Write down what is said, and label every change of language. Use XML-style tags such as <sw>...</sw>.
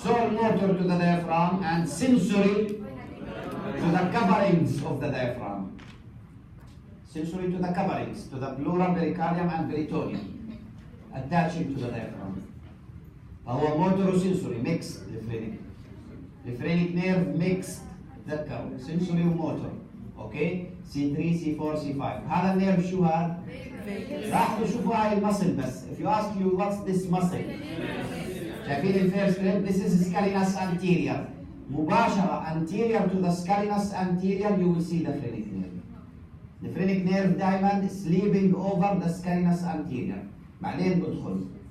<en>Sole motor to the diaphragm and sensory to the coverings of the diaphragm. Sensory to the coverings, to the pleural, pericardium and peritoneum, attaching to the diaphragm.</en> <ar>فهو</ar> <en>motor sensory mixed</en> <ar>الفرينيك. الفرينيك nerve mixed تذكروا sensory وموتور.</ar> <en>Okay? C3 C4 C5.</en> <ar>هذا النيرف شو هذا؟ راح تشوفوا هاي المسل بس.</ar> <en>If you ask you what's this muscle؟</en> <ar>شايفين الفيرست ريب؟</ar> <en>This is scalenus anterior. مباشرة anterior to the scalenus anterior you will see the phrenic nerve. The phrenic nerve دائما sleeping over the scalenus anterior.</en> <ar>بعدين بدخل.</ar>